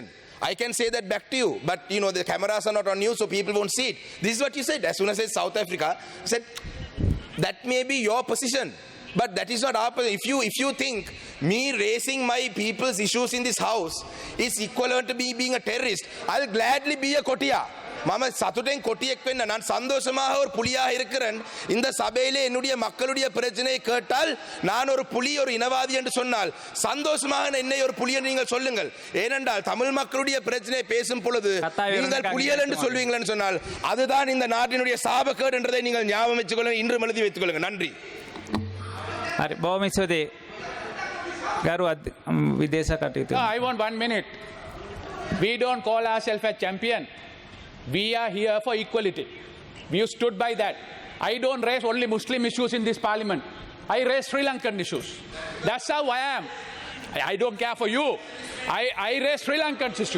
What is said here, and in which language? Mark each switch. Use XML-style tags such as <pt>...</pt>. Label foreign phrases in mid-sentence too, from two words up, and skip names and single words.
<en>I can say that back to you, but you know the cameras are not on you, so people won't see it. This is what you said. As soon as I said South Africa, I said that may be your position, but that is not our position. If you think me raising my people's issues in this house is equivalent to me being a terrorist, I'll gladly be a kotiya.</en> <si>මම සතුටින් කොටියෙක් වෙන්න</si> <ta>நான் சந்தோஷமாக ஒரு புலியாக இருக்கிறேன். இந்த சபையிலே என்னுடைய மக்களுடைய பிரச்சனையை கேட்டால் நான் ஒரு புலி, ஒரு இனவாதி என்று சொன்னால் சந்தோஷமாக என்னை ஒரு புலி என்று நீங்கள் சொல்லுங்கள். ஏனென்றால் தமிழ் மக்களுடைய பிரச்சனையை பேசும் பொழுது நீங்கள் புலிகள் என்று சொல்வீங்கள் சொன்னால் அதுதான் இந்த நாட்டினுடைய சாபக்கேடு என்றதை நீங்கள் ஞாபகம் வச்சுக் கொள்ளுங்கள். இன்று எழுதி வைத்துக் கொள்ளுங்கள். நன்றி.</ta> <si>හරි බොහොම ස්තුතියි ගරු විදේශ කටයුතු.</si> <en>I want 1 minute. We don't call ourselves a champion. We are here for equality. We stood by that. I don't raise only Muslim issues in this parliament. I raise Sri Lankan issues. That's how I am. I don't care for you. I raise Sri Lankan issues.</en>